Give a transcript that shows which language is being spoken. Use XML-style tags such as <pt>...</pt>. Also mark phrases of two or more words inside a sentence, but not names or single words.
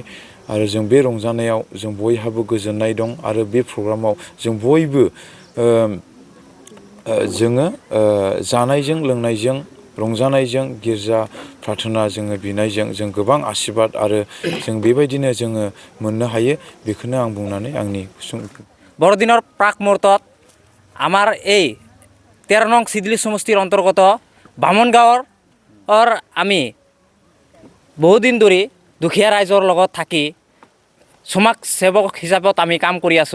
<brx>आरो जों बे रंजानायाव जों बयहाबो गोजोननाय दं आरो बे प्रग्रामाव जों बयबो जोङो जानायजों लोंनायजों रंजानायजों गिर्जा प्रार्थना जोङो बिनायजों जों गोबां आशीर्बाद आरो जों बेबायदिनो जोङो मोननो हायो। बेखौनो आं बुंनानै आंनि</brx> <as>বৰদিনৰ প্ৰাক মুহূৰ্তত আমাৰ এই 13 নং চিদলি সমষ্টিৰ অন্তৰ্গত বামন গাঁৱৰ আমি বহুদিন ধৰি দুখীয়া ৰাইজৰ লগত থাকি সমাজ সেৱক হিচাপত আমি কাম কৰি আছোঁ।</as>